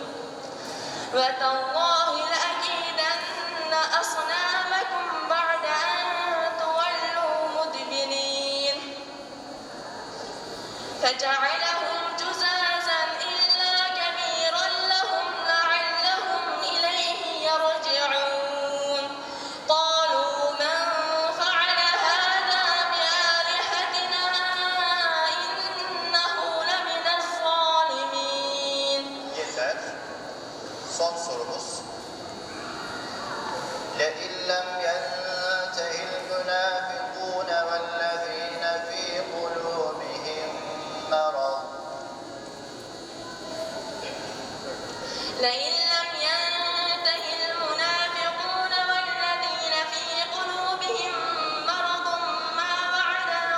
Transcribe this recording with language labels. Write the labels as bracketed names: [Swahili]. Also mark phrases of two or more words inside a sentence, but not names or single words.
[Arabic] وتالله لأكيدن أصنامكم بعد أن تولوا مدبرين فجعلهم جزازا إلا كبيرا لهم لعلهم إليه يرجعون قالوا من فعل هذا بآلهتنا إنه لمن الظالمين. [Turkish] Yeter. Son sorumuz. [Arabic] لئن لم ينته المنافقون والذين في قلوبهم مرض. لئن لم ينته المنافقون والذين في قلوبهم مرض ما وعدنا